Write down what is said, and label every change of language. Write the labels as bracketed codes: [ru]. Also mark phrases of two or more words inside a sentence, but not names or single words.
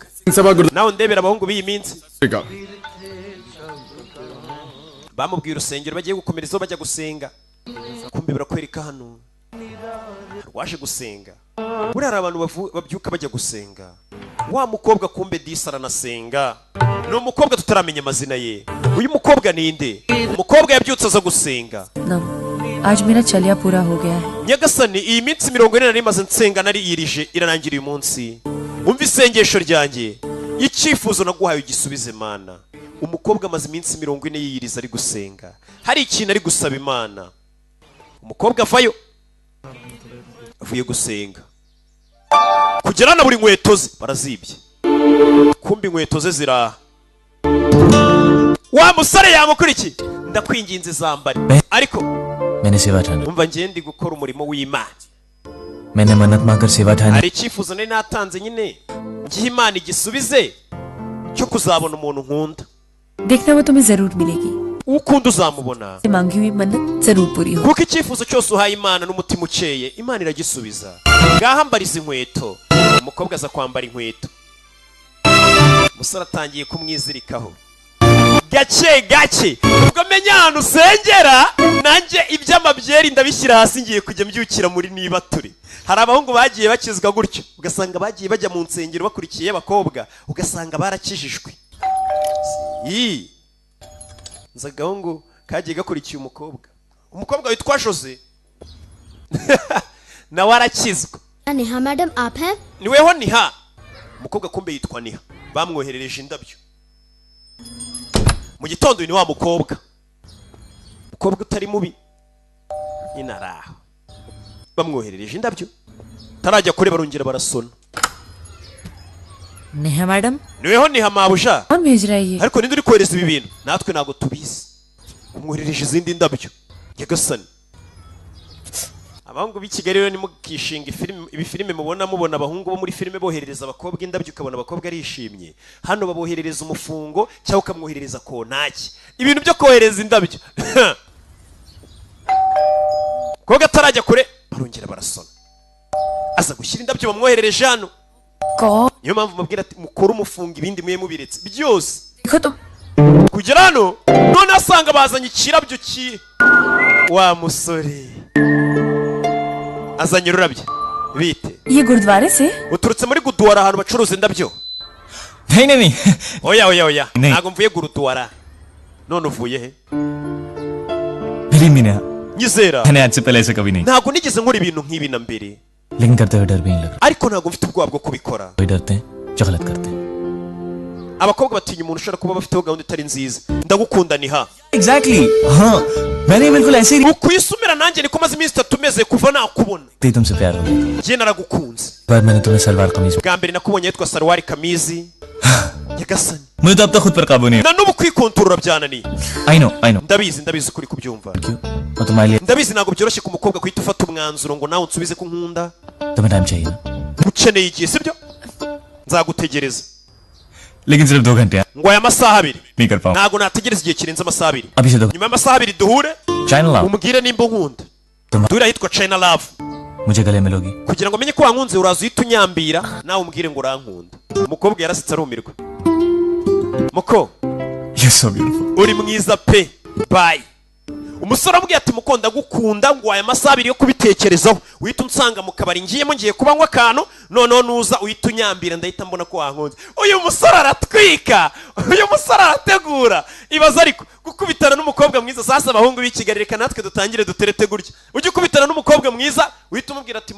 [rw] Nawe ndebera abahungu b'iyi minsi. Bamubwiye urusengero bagiye gukomerezaho bajya gusenga. Kumbe birakwereka hano. Waje gusenga. Buriya hari abantu babyuka bajya gusenga. Wa mukobwa kumbe disa aranasenga. Ni umukobwa tutaramenya amazina ye. Uyu mukobwa ni nde? Umukobwa yabyutse aza gusenga. [hi] आज मेरा चलिया पूरा हो गया है. [rw] Nyagasani iyi minsi 40 nari maze nsenga nari yirije iranangira uyu munsi. Umva isengesho ryanjye. Icyifuzo naguhaye ugisubize Imana. Umukobwa amaze iminsi 40 yiyiriza ari gusenga. Hari ikintu ari gusaba Imana. Umukobwa avayo. Avuye gusenga. Kugera na buri nkweto ze barazibye. Kumbi inkweto ze ziraha. Wa musore yamukurikiye. Ndakwinginze zambare. Ariko [hi] मैंने सेवा ठानी. [rw] umva ngendi gukora umurimo w'Imana. [hi] मैंने मन्नत मांगकर सेवा ठानी. [rw] Hari icyifuzo nari natanze nyine ngiye Imana igisubize cyo kuzabona umuntu nkunda. [hi] देखना वो तुम्हें जरूर मिलेगी. [rw] Ukunda uzamubona. [hi] मांगी हुई मन्नत जरूर पूरी हो. [rw] Kuko icyifuzo cyose uhaye Imana n'umutima ukeye Imana iragisubiza. Ngahambariza inkweto. Umukobwa aza kwambara inkweto. Musore atangiye kumwizirikaho. Gake ubwo menya ahantu usengera nanjye iby'amabyeri ndabishyira hasi ngiye kujya mbyukira muri niba turi. Hari abahungu bagiye bakizwa gutyo ugasanga bagiye bajya mu nsengero bakurikiye abakobwa ugasanga barakijijwe. Nza gahungu kagiye gakurikiye umukobwa witwa Jose nawe arakizwa. [hi] Neha madam आप हैं? [rw] Niweho Niha. Umukobwa kumbe yitwa Niha. Bamwoherereje indabyo. Mu gitondo ni wa mukobwa utari mubi inaraho bamwoherereje indabyo tarajya kure barongera barasona. [hi] नेहा मैडम. [rw] Niweho Niha mabuja. [hi] कौन भेज रहा है ये? [rw] Ariko ninde uri kohereza ibi bintu natwe nago tubizi. Umwoherereje izindi ndabyo. Nyagasani. Abahungu b'i Kigali rero ni mukishinga filime mubona abahungu bo muri filime boherereza abakobwa indabyo ukabona abakobwa arishimye. Hano baboherereza umufungo cyangwa ukamwoherereza kontaki. Ibintu byo kohereza indabyo. Koga atarajya kure barongera barasona. Aza gushyira indabyo bamwoherereje hano. Niyo mpamvu mubwira ati mukora umufungo ibindi mwe mubiretse byose. Kugera hano none asanga bazanye ikirabyo wa musore. Azanye ururabyo bite. [hi] ये गुरुद्वारे से? [rw] Uturutse muri Gurdwara ahantu bacuruza indabyo. [hi] नहीं. [rw] Oya. Ntago mvuye Gurdwara. None uvuye he? [hi] मेरी मीना. [rw] Nyizera. [hi] मैंने आज से पहले ऐसा कभी नहीं. [rw] Ntago nigeze nkora ibintu nk'ibi na mbere. [hi] लेकिन करते हुए डर भी नहीं लग रहा. [rw] Ariko ntago mfite ubwoba bwo kubikora. [hi] कोई डरते हैं जो गलत करते हैं. [rw] Abakobwa batinya umuntu ushobora kuba bafite gahunda itari nziza. Ndagukunda Niha. [hi] एग्जैक्टली हाँ मैंने बिल्कुल ऐसे ही [rw] ukwisumira nanjye niko maze iminsi 3 meze kuva nakubona [hi] तुमसे प्यार हो गया [rw] je naragukunze [hi] पर मैंने तुम्हें सलवार कमीज [rw] bwa mbere nakubonye yitwa Salwari Kamizi yagasani [hi] मुझे तो अब तक खुद पर काबू नहीं [rw] na nubu kwikontorora byananiye [en] I know [rw] ndabizi kuri kubyumva [hi] मैं तुम्हारे लिए [rw] ndabizi ntabwo byoroshye ku mukobwa kwita ufata umwanzuro ngo nawe unsubize ko nkunda [hi] तुम्हें टाइम चाहिए ना [rw] ukeneye igihe sibyo nzagutegereza [hi] लेकिन सिर्फ 2 घंटे [rw] ngo aya masaha 2 [hi] नहीं कर पाऊँ [rw] ntabwo nategereza igihe kirenze amasaha 2 [hi] अभी से 2 [rw] nyuma y'amasaha 2 duhure [hi] चाइना लाओ [rw] umubwire nimba unkunda [hi] तुम [rw] duhure ahitwa China Love [hi] मुझे गले मिलोगी [rw] kugira ngo menye ko wankunze uraza uhita unyambira nawe umbwire ngo urankunda umukobwa yarasitse arumirwa muko [en] You're so beautiful [rw] uri mwiza pe bye umusore amubwiye ati muko ndagukunda ngo aya masaha 2 yo kubitekerezaho uhita unsanga mu kabari ngiyemo ngiye kubanywa akantu noneho nuza uhita unyambira ndahita mbona ko wankunze uyu musore aratwika uyu musore arategura ibaza ariko gukubitana n'umukobwa mwiza sasa abahungu b'i Kigali reka natwe dutangire duterete gutya ujye ukubitana n'umukobwa mwiza uhita umubwira ati